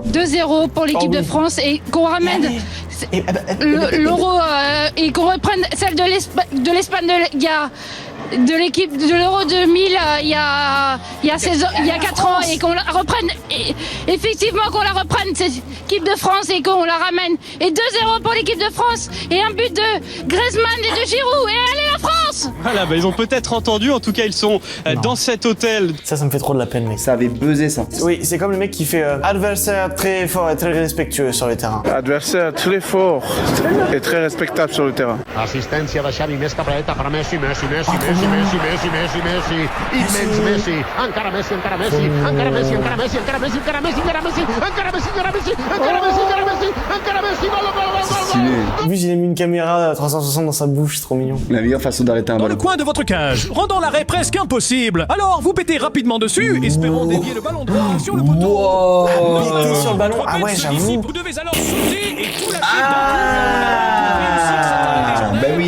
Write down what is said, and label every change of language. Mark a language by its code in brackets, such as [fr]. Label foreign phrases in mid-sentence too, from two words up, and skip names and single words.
[fr] 2-0 pour l'équipe de France et qu'on ramène l'euro et qu'on reprenne celle de l'Espagne de l'équipe de l'Euro 2000 il y a 4 ans et qu'on la reprenne effectivement qu'on la reprenne cette équipe de France et qu'on la ramène et 2-0 pour l'équipe de France et un but de Griezmann et de Giroud et allez la France. Voilà, bah ils ont peut-être entendu, en tout cas ils sont dans cet hôtel. Ça me fait trop de la peine mec. Ça avait buzzé ça. Oui, c'est comme le mec qui fait adversaire très fort et très respectueux sur le terrain. Adversaire très fort et très respectable sur le terrain. [ca] Assistència de Xavi, més cap dreta per Messi, Messi, Messi, Messi, Messi, Messi, Messi, Messi, immens Messi, encara Messi, encara Messi, encara Messi, encara Messi, encara Messi, encara Messi, encara Messi, encara Messi, encara Messi, encara Messi, encara Messi, encara Messi, gol, gol, gol, gol, gol. [fr] En plus il a mis une caméra 360 dans sa bouche, c'est trop mignon. La meilleure façon d'arrêter un Dans ballon. le coin de votre cage, rendant l'arrêt presque impossible. Alors, vous pétez rapidement dessus, espérant dévier le ballon droit sur le poteau. Pété sur le ballon, ah ouais j'avoue. Vous devez alors sauter et tout lâcher Bah oui.